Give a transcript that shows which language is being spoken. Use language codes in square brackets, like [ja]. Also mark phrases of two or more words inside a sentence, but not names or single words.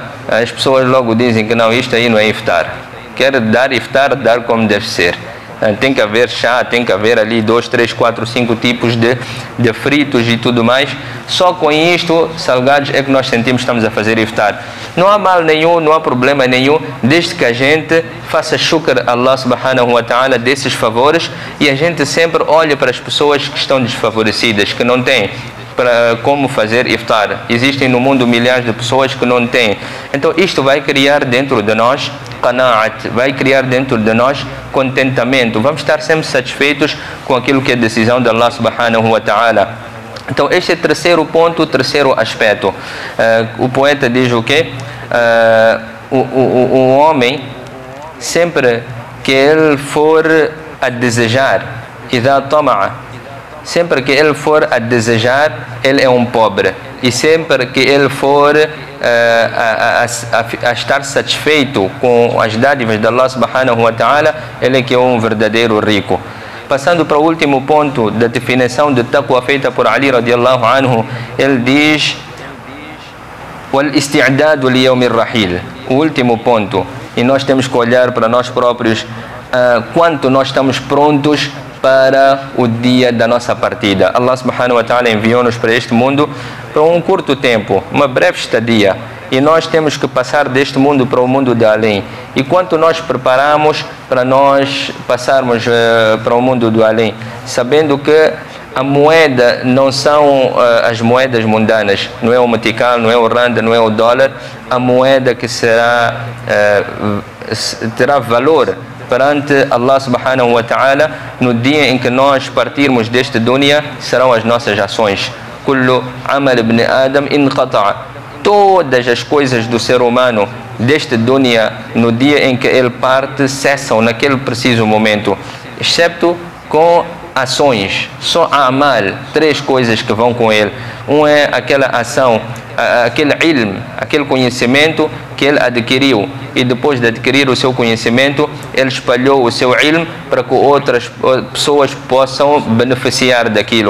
[pt] As pessoas logo dizem que não, isto aí não é iftar. Quer dar iftar, dar como deve ser. Tem que haver chá, tem que haver ali 2, 3, 4, 5 tipos de fritos e tudo mais. Só com isto, salgados, é que nós sentimos que estamos a fazer iftar. Não há mal nenhum, não há problema nenhum, desde que a gente faça shukr a Allah [ar] سبحانه وتعالى [pt] desses favores, e a gente sempre olha para as pessoas que estão desfavorecidas, que não têm para como fazer iftar. Existem no mundo milhares de pessoas que não têm. Então isto vai criar dentro de nós qana'at, vai criar dentro de nós contentamento. Vamos estar sempre satisfeitos com aquilo que é decisão de Allah [ar] سبحانه وتعالى. [pt] Então este é o terceiro ponto, o terceiro aspecto. O poeta diz o quê? O homem, sempre que ele for a desejar, [ar] إذا طمع, [pt] sempre que ele for a desejar, ele é um pobre. E sempre que ele for a estar satisfeito com as dádivas de Allah [ar] سبحانه وتعالى, [pt] ele é que é um verdadeiro rico. Passando para o último ponto da definição de taqwa feita por Ali [ar] رضي الله عنه, [pt] ele diz: [ar] والاستعداد ليوم الرحيل. [pt] O último ponto, e nós temos que olhar para nós próprios, quanto nós estamos prontos para o dia da nossa partida. Allah [ar] سبحانه وتعالى [pt] enviou-nos para este mundo para um curto tempo, uma breve estadia, e nós temos que passar deste mundo para o mundo de além. E quanto nós preparamos para nós passarmos para o mundo do além, sabendo que a moeda não são as moedas mundanas, não é o metical, não é o rand, não é o dólar. A moeda que terá valor perante Allah [ar] سبحانه وتعالى [pt] no dia em que nós partirmos deste dunya serão as nossas ações. [ar] كل عمل ابن آدم انقطع. [pt] Todas as coisas do ser humano deste dunya, no dia em que ele parte, cessam naquele preciso momento, excepto com ações. Só amal, 3 coisas que vão com ele. Um é aquela ação, aquele ilm, aquele conhecimento que ele adquiriu, e depois de adquirir o seu conhecimento, ele espalhou o seu ilm para que outras pessoas possam beneficiar daquilo.